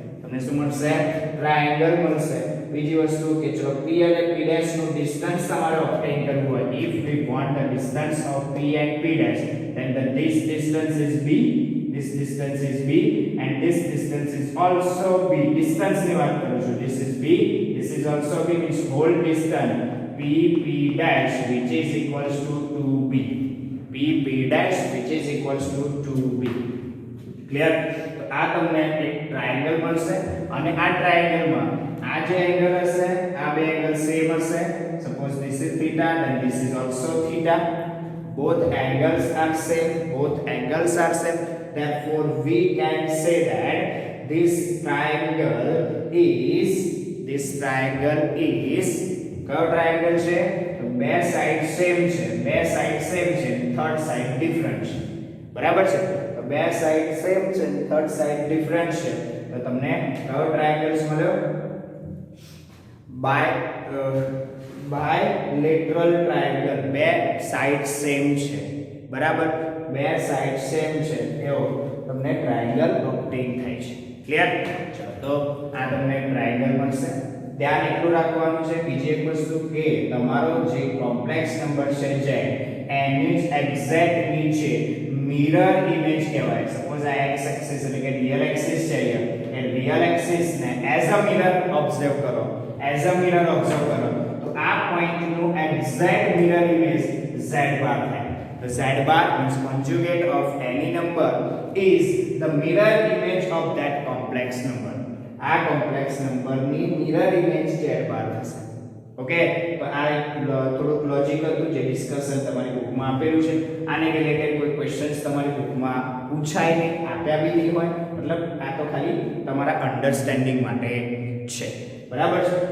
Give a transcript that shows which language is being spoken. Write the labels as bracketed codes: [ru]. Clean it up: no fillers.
[gu] તમને શું મળશે ટ્રાયેંગલ મળશે બીજી વસ્તુ કે ચલો p અને p' નું ડિસ્ટન્સ તમારે ઓબ્ટેન કરવું હોય [en] if we want the distance of p and p' then this distance is b, this distance is b and this distance is also b. distance [gu] ની વાત કરું છું, [en] this is b, this is also b, means whole distance p dash which is equals to 2b, p dash which is equals to 2b. [gu] Clear? તો આ તમને એક triangle મળશે અને આ ટ્રાયેંગલમાં આ જે એંગલ હશે આ બે એંગલ સેમ હશે. Suppose [en] this is theta then this is also theta. both angles are same, both angles are same, therefore we can say that this triangle is [gu] કયો ટ્રાયેંગલ છે? તો બે સાઈડ સેમ છે, બે સાઈડ સેમ છે, third side different છે. બરાબર છે? તો બે સાઈડ સેમ છે, થર્ડ સાઈડ ડિફરન્ટ છે. તો તમને કયો ટ્રાયેંગલ્સ મળ્યો? Bilateral triangle. બે સાઈડ સેમ છે. બરાબર? બે સાઈડ સેમ છે એવો તમને ટ્રાયેંગલ ઓબ્ટેન થાય છે. ક્લિયર? તો આ તમને ટ્રાયેંગલ મળશે. ધ્યાન એટલું રાખવાનું છે બીજી એક વસ્તુ કે તમારો જે કોમ્પ્લેક્સ નંબર છે જે એની એક્ઝેક્ટ નીચે મિરર ઇમેજ કહેવાય. સપોઝ આ x એક્સિસ એટલે કે રિયલ એક્સિસ છે અહીંયા, એ રિયલ એક્સિસ ને એઝ અ મિરર ઓબ્ઝર્વ કરો, એઝ અ મિરર ઓબ્ઝર્વ કરો તો આ પોઈન્ટ નું એક્ઝેક્ટ મિરર ઇમેજ z બાર થાય. [en] The z bar means conjugate of any number is the mirror image of that complex number. [gu] આ complex નંબરની mirror image z બાર થશે. Okay? તો આ થોડુંક લોજિક હતું જે ડિસ્કશન તમારી બુકમાં આપેલું છે. આને રિલેટેડ કોઈ ક્વેશ્ચન્સ તમારી બુકમાં પૂછાય નહીં, આપ્યા બી નહીં હોય, મતલબ આ તો ખાલી તમારા અન્ડરસ્ટેન્ડિંગ માટે છે. બરાબર છે?